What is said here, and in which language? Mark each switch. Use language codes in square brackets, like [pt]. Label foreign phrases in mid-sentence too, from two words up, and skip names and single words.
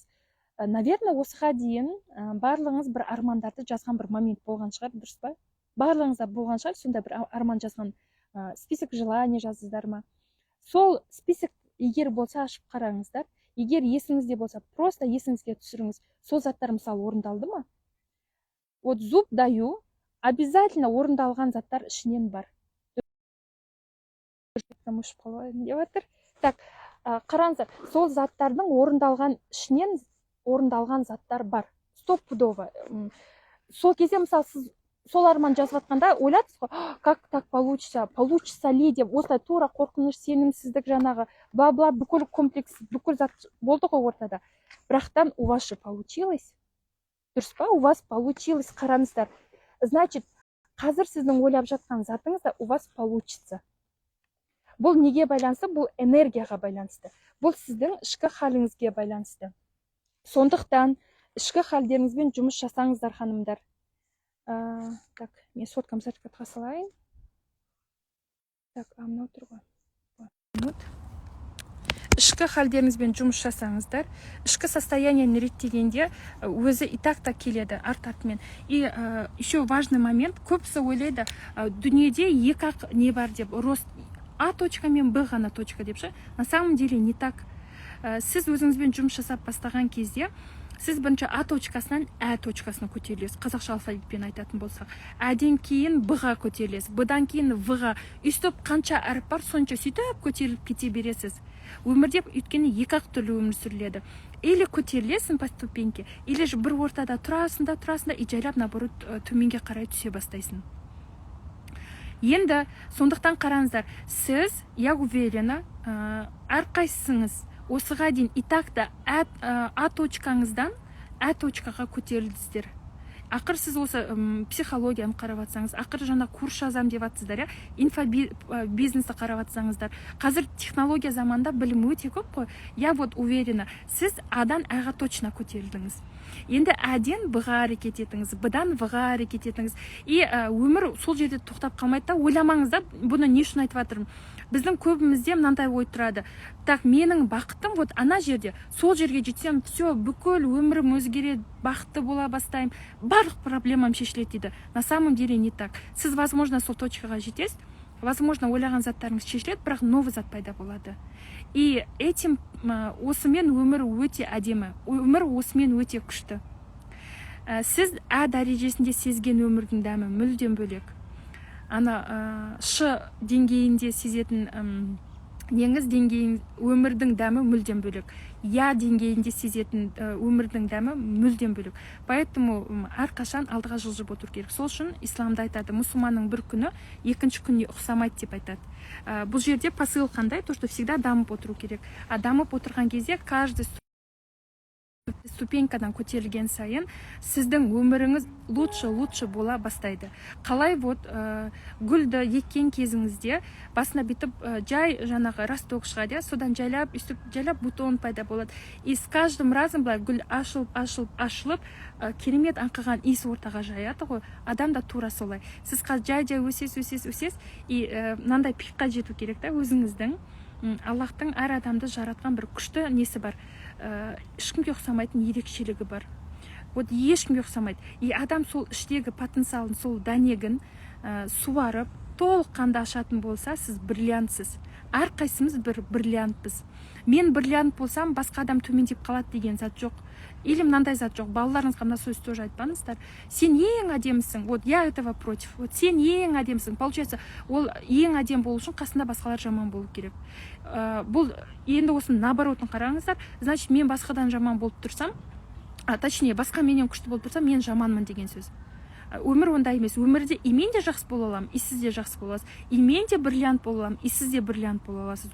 [kk] Наверное, осыға дейін барлығыңыз бір армандарды жазған бір момент болған шығар, дұрыс па? Барлығыңызда болған шығар, сонда бір арман жазған, [ru] список желаний [kk] жаздыңыздар ма? Сол список егер болса ашып қараңыздар. Егер есіңізде болса, просто есіңізге түсіріңіз. Сол заттар мысалы орындалды ма? [ru] Вот зуб даю, обязательно [kk] орындалған заттар ішінен бар. Так, қараңыздар, сол заттардың орындалған ішінен орындалған заттар бар. Стопудово. Сол кезде мысалы сіз сол арман жазып жатқанда ойладыңыз ғой, [ru] как так получится ли [kk] деп, осылай тура қорқыныш, сенімсіздік жаңағы, бла-бла, бүкіл комплекс, бүкіл зат болды ғой ортада. [ru] Бірақтан у вас же получилось. [kk] Дұрыс па? [ru] У вас получилось, [kk] қараңыздар. Значит, қазір сіздің ойлап жатқан затыңызда [ru] у вас получится. [kk] Бұл неге байланысты? Бұл энергияға байланысты. Бұл сіздің ішкі халіңізге байланысты. Сондықтан ішкі халдеріңізбен жұмыс жасаңыздар, ханымдар. Так, мен соткам сертификатқа салайын. Так, мынау тұр ғой. Ішкі халдеріңізбен жұмыс жасаңыздар. Ішкі состояниені реттегенде өзі [ru] и так- [kk] та келеді арт-артымен. [ru] И еще важный момент, [kk] көбісі ойлайды, дүниеде екі-ақ не бар деп, рост А точка мен Б ғана точка деп ше. [ru] На самом деле не так. [kk] Сіз өзіңізбен жұмыс жасап бастаған кезде, сіз бірінші А точкасынан Ә точкасына көтерілесіз. Қазақша алфавитпен айтатын болсақ. Әден кейін Б-ға көтерілесіз. Б-дан кейін В-ға. Үстіп қанша әріп бар, сонша сөйтіп көтеріліп кете бересіз. Өмірде өйткені екі-ақ түрлі өмір сүріледі. Или көтерілесің [ru] по ступеньке, или же [kk] бір ортада тұрасың и жайлап наоборот төменге қарай түсе бастайсың. Енді сондықтан қараңыздар, сіз, [ru] я уверена, [kk] әрқайсыңыз осыға дейін [ru] и так- [kk] та А точкаңыздан Ә точкаға көтерілдіңіздер. Ақыр сіз осы психологияны қарап атсаңыз, ақыр жаңа курс жазам деп атсыздар, инфобизнесті қарап атсаңыздар. Қазір технология заманда білім өте көп қой. [ru] Я вот уверена, [kk] сіз Адан Әға точно көтерілдіңіз. Енді Әден Б-ға әрекет етіңіз, Б-дан В-ға әрекет етіңіз. И өмір сол жерде тоқтап қалмайды да, ойламаңыз да, бұны не үшін айтып жатырмын. Біздің көбімізде мынандай ой тұрады. Так, менің бақытым вот ана жерде, сол жерге жетсем, все, бүкіл өмірім өзгереді, бақытты бола бастаймын, барлық проблемам шешіледі дейді. [ru] На самом деле не так. [kk] Сіз, возможно, сол точкаға жетесіз, возможно ойлаған заттарыңыз шешіледі, бірақ новый зат пайда болады. [ru] И этим [kk] осымен өмір өте әдемі, өмір осымен өте күшті. Сіз дәрежесінде сезген өмірдің дәмі мүлдем бөлек. Ана деңгейінде сезетін неңіз деңгейін өмірдің дәмі мүлдем бөлек. Деңгейінде сезетін өмірдің дәмі мүлдем бөлек. Поэтому әрқашан алдыға жылжып отыру керек. Сол үшін исламда айтады, мұсылманның бір күні екінші күніне ұқсамайды деп айтады. Бұл жерде посыл қандай? [ru] То, что всегда [kk] дамып отыру керек. Дамып отырған кезде каждый ступенькадан көтерілген сайын сіздің өміріңіз лучше бола бастайды. Қалай гүлді еккен кезіңізде басына бітіп жай жаңағы росток шығады, содан жайлап бутон пайда болады. [ru] И с каждым разом [kk] гүл ашылып, керемет аңқыған иіс ортаға жаяды ғой. Адам да тура солай. Сіз жай өсес, и мынандай пикқа жету керек та, өзіңіздің Аллахтың әр адамды жаратқан бір күшті несі бар. Ешкімге ұқсамайтын ерекшелігі бар. Ешкімге ұқсамайды. И адам сол іштегі потенциалын, сол дәнегін суарып, толыққанды ашатын болса, сіз бриллиантсыз. Әрқайсымыз бір бриллиантпыз. Мен бриллиант болсам, басқа адам төмендеп қалады деген зат жоқ. Или мынандай зат жоқ. Балаларыңызға мына сөз тоже айтпаңыздар. Сен ең әдемісің. [ru] Я этого против. [kk] Сен ең әдемісің. Получается, ол ең әдем болу үшін қасында басқалар жаман болу керек. Бұл енді осыны наоборотын қараңыздар. Значит, мен басқадан жаман болып тұрсам, точнее, басқа менен күшті болып тұрсам, мен жаманмын деген сөз. Өмір ондай емес. Өмірде и мен де жақсы бола аламын, и сіз де жақсы бола аласыз. И мен де бриллиант бола аламын, и сіз де бриллиант бола аласыз.